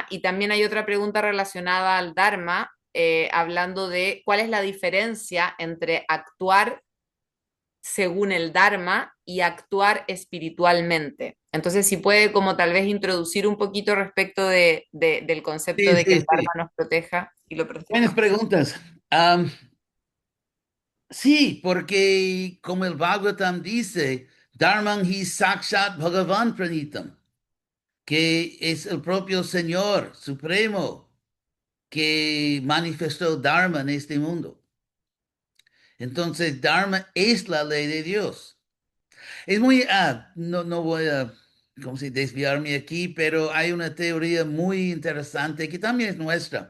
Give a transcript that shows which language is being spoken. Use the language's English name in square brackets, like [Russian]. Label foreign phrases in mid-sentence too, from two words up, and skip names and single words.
[Spanish] Y también hay otra pregunta relacionada al Dharma, hablando de cuál es la diferencia entre actuar según el Dharma y actuar espiritualmente. Entonces, si puede como tal vez introducir un poquito respecto del concepto Sí, de que el sí, Dharma sí. nos proteja y lo Buenas proteja. preguntas. Sí, porque como el Bhagavatam dice, [Sanskrit] Dharman hi sakshat Bhagavan pranitam, [Spanish] que es el propio Señor Supremo que manifestó Dharma en este mundo. Entonces, Dharma es la ley de Dios. Es muy, no voy a, como si desviarme aquí, pero hay una teoría muy interesante que también es nuestra.